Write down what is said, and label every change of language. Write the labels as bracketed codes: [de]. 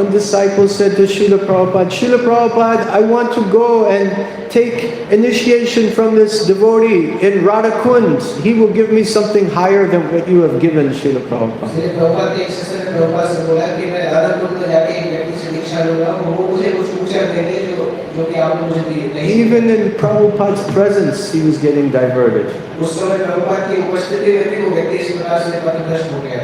[en] One disciple said to Srila Prabhupada, Srila Prabhupada, I want to go and take initiation from this devotee in Radhakund. He will give me something higher than what you have given, Srila Prabhupada. [hi] Shri Prabhupada के एक शिष्य ने प्रभुपाद से बोला कि मैं राधाकुंड में जाके एक व्यक्ति से दीक्षा लूंगा, वो मुझे कुछ ऊंचा देंगे जो कि आपने मुझे नहीं। [en] Even in Prabhupada's presence, he was getting diverted. [hi] उस समय प्रभुपाद की उपस्थिति में भी वो व्यक्ति इस प्रकार से पथभ्रष्ट हो गया।